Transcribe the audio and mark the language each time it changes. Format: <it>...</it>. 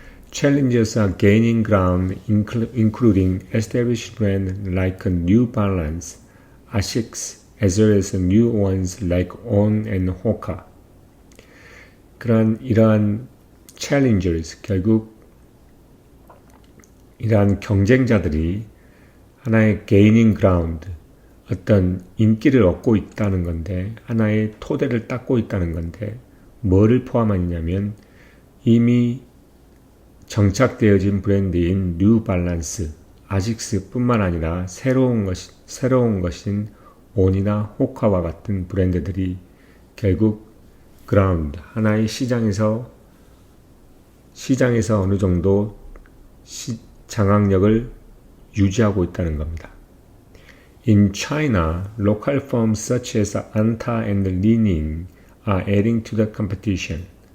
<en>Challengers are gaining ground, including established brands like New Balance, Asics, as well as new ones like On and Hoka.</en> <ko>이러한 challengers, 결국 이러한 경쟁자들이 하나의</ko> <en>gaining ground,</en> <ko>어떤 인기를 얻고 있다는 건데, 하나의 토대를 닦고 있다는 건데, 뭐를 포함하냐면 이미 정착되어진 브랜드인 뉴 밸런스, 아식스 뿐만 아니라 새로운 것인 온이나 호카와 같은 브랜드들이 결국 그라운드, 하나의 시장에서 어느 정도 장악력을 유지하고 있다는 겁니다.</ko> <en>In China, local firms such as Anta and Li-Ning are adding to the competition.</en>